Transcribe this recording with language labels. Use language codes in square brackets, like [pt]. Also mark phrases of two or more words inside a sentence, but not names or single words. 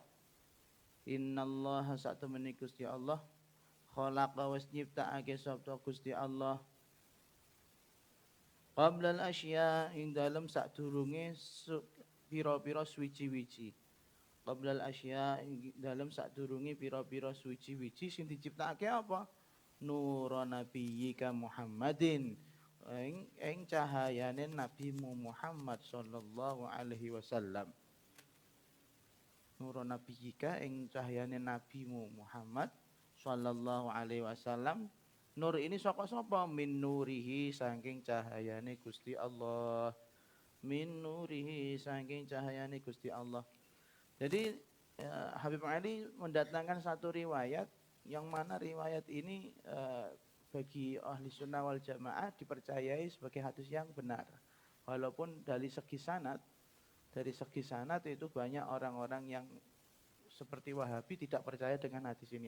[jv] Innallaha sak temene Gusti Allah khalaqa was nyiptakake sapa Gusti Allah [ar] قبل الأشياء [jv] ing dalem sadurunge pira-pira suwiji-wiji. [ar] قبل الأشياء [jv] ing dalem sadurunge pira-pira suwiji-wiji sing diciptakake apa? [ar] نور نبيك محمد [jv] ing cahayane nabimu Muhammad [ar] صلى الله عليه وسلم. نور نبيك [jv] ing cahayane nabimu Muhammad [ar] صلى الله عليه وسلم. [jv] Nur ini sapa? [ar] من نوره [jv] saking cahayane Gusti Allah. [ar] من نوره [jv] saking cahayane Gusti Allah. [ms] Jadi Habib Ali mendatangkan satu riwayat yang mana riwayat ini bagi ahli sunnah wal jamaah dipercayai sebagai hadis yang benar. Walaupun dari segi sanad itu banyak orang-orang yang seperti Wahabi tidak percaya dengan hadis ini.